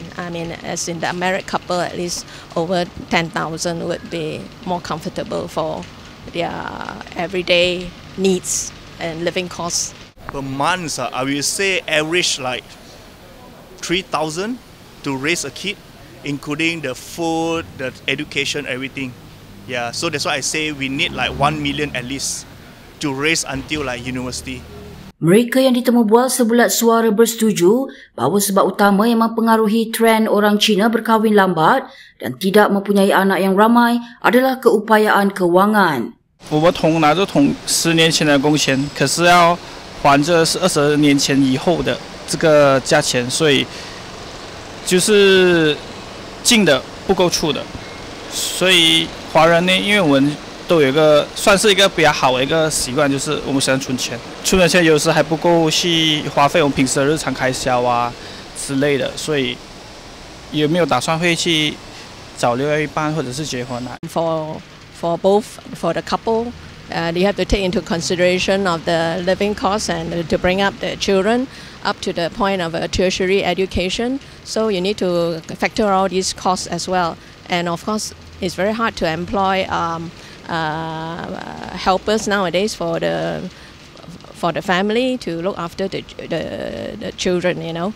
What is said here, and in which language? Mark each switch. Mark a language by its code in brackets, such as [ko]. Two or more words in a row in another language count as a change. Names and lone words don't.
[en] I mean, as in the married couple, at least over 10,000 would be more comfortable for their everyday needs and living costs. Per month, I will say average like 3,000 to raise a kid, including the food, the education, everything. Yeah, so that's why I say we need like 1 million at least to raise until like university. [ms] Mereka yang ditemu bual sebulat suara bersetuju bahawa sebab utama yang mempengaruhi trend orang Cina berkahwin lambat dan tidak mempunyai anak yang ramai adalah keupayaan kewangan. [zh] 我们拿着10年前的工钱，可是要还着是20年前以后的这个价钱，所以就是进的不够出的。所以华人呢，因为我们都有一个算是一个比较好的一个习惯，就是我们喜欢存钱，存的钱有时还不够去花费我们平时的日常开销啊之类的，所以有没有打算会去找另外一半或者是结婚啊？ [en] For the couple, you have to take into consideration of the living costs and to bring up the children up to the point of a tertiary education. So you need to factor all these costs as well. And of course, it's very hard to employ helpers nowadays for the family to look after the children, you know.